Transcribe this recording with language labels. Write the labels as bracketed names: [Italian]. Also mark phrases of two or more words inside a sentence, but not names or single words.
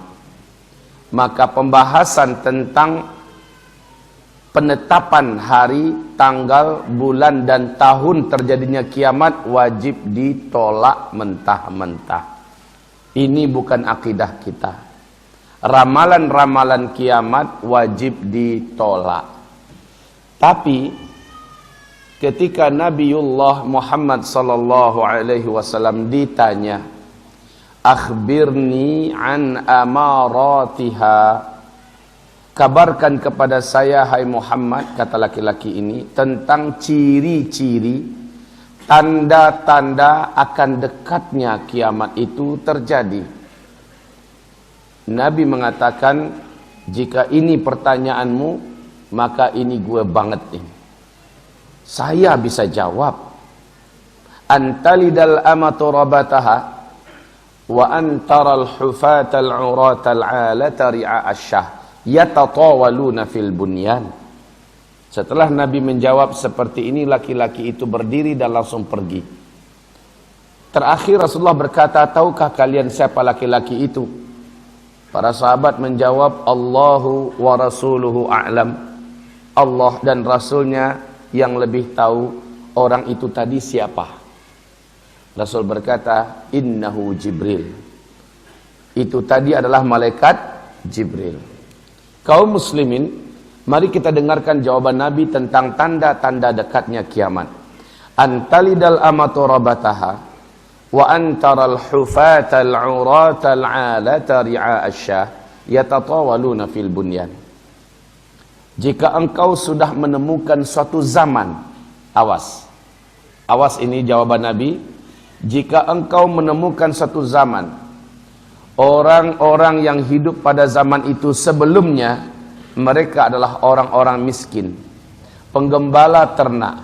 [Indonesian] Maka pembahasan tentang penetapan hari, tanggal, bulan dan tahun terjadinya kiamat wajib ditolak mentah-mentah. Ini bukan akidah kita. Ramalan-ramalan kiamat wajib ditolak. Tapi ketika Nabiullah Muhammad [Arabic] صلى الله عليه وسلم [Indonesian] ditanya, [Arabic] "أخبرني عن أمارتها." [Indonesian] Kabarkan kepada saya hai Muhammad, kata laki-laki ini, tentang ciri-ciri, tanda-tanda akan dekatnya kiamat itu terjadi. Nabi mengatakan, jika ini pertanyaanmu, maka ini gue banget ini. Saya bisa jawab. [Arabic] أن تلد الأمة ربتها وأن ترى الحفاة العراة العالة رعاء الشاء يتطاولون في البنيان. [Indonesian] Setelah Nabi menjawab seperti ini, laki-laki itu berdiri dan langsung pergi. Terakhir Rasulullah berkata, tahukah kalian siapa laki-laki itu? Para sahabat menjawab, [Arabic] الله ورسوله أعلم. [Indonesian] Allah dan Rasulnya yang lebih tahu orang itu tadi siapa. Rasul berkata, innahu Jibril. Itu tadi adalah malaikat Jibril. Kaum muslimin, mari kita dengarkan jawaban Nabi tentang tanda-tanda dekatnya kiamat. [Arabic] أن تلد الأمة ربتها وأن ترى الحفاة العراة العالة رعاء الشاء يتطاولون في البنيان. [Indonesian] Jika engkau sudah menemukan suatu zaman, awas ini jawaban Nabi, jika engkau menemukan suatu zaman, orang-orang yang hidup pada zaman itu sebelumnya, mereka adalah orang-orang miskin, penggembala ternak.